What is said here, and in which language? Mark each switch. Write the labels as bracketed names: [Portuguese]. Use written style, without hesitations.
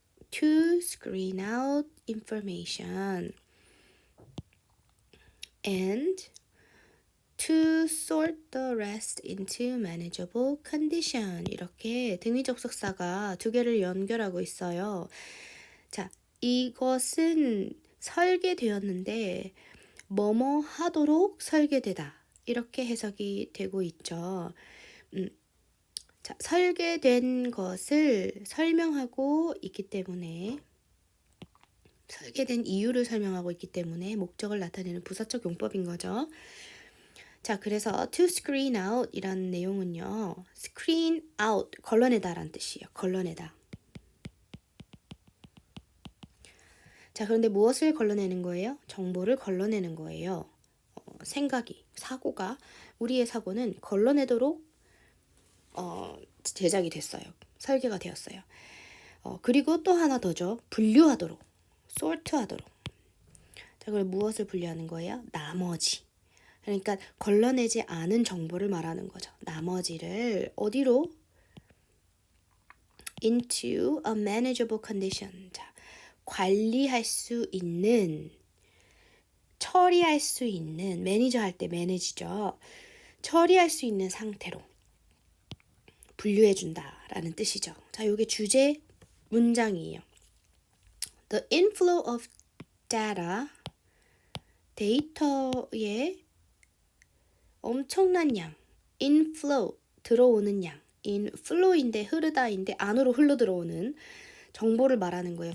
[English] To screen out information and to sort the rest into manageable condition. [Korean] 이렇게 등위접속사가 두 개를 연결하고 있어요. 자, 이것은 설계되었는데 뭐뭐 하도록 설계되다. 이렇게 해석이 되고 있죠. 자, 설계된 것을 설명하고 있기 때문에, 설계된 이유를 설명하고 있기 때문에 목적을 나타내는 부사적 용법인 거죠. 자, 그래서 [English] to screen out [Korean] 이라는 내용은요, screen out, 걸러내다 라는 뜻이에요. 걸러내다. 자, 그런데 무엇을 걸러내는 거예요? 정보를 걸러내는 거예요. 사고가, 우리의 사고는 걸러내도록 제작이 됐어요. 설계가 되었어요. 그리고 또 하나 더죠. 분류하도록, sort하도록. 자, 그럼 무엇을 분류하는 거예요? 나머지. 그러니까 걸러내지 않은 정보를 말하는 거죠. 나머지를 어디로? [English] into a manageable condition. [Korean] 자, 관리할 수 있는, 처리할 수 있는, 매니저 할 때 매니지죠. 처리할 수 있는 상태로 분류해준다라는 뜻이죠. 자, 요게 주제 문장이에요. [English] The inflow of data, [Korean] 데이터의 엄청난 양, inflow, 들어오는 양, inflow인데 흐르다인데 안으로 흘러 들어오는 정보를 말하는 거예요.